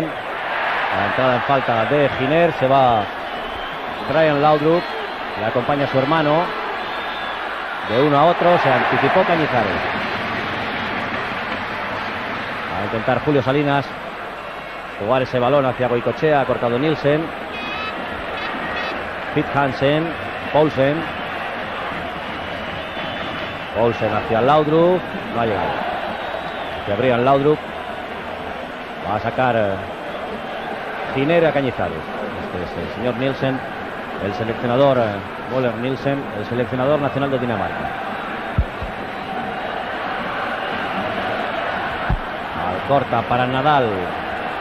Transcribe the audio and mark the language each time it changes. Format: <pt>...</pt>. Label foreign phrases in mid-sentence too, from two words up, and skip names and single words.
<es>La entrada en falta de Giner. Se va Brian Laudrup. Le acompaña a su hermano. De uno a otro se anticipó Cañizares. Va a intentar Julio Salinas jugar ese balón hacia Goicoechea. Ha cortado Nielsen. Fitzhansen. Poulsen. Poulsen hacia Laudrup, no ha llegado. Se abrían Laudrup. Va a sacar Giner a Cañizares. Este es el señor Nielsen, el seleccionador Møller Nielsen, el seleccionador nacional de Dinamarca. Alcorta para Nadal.</es>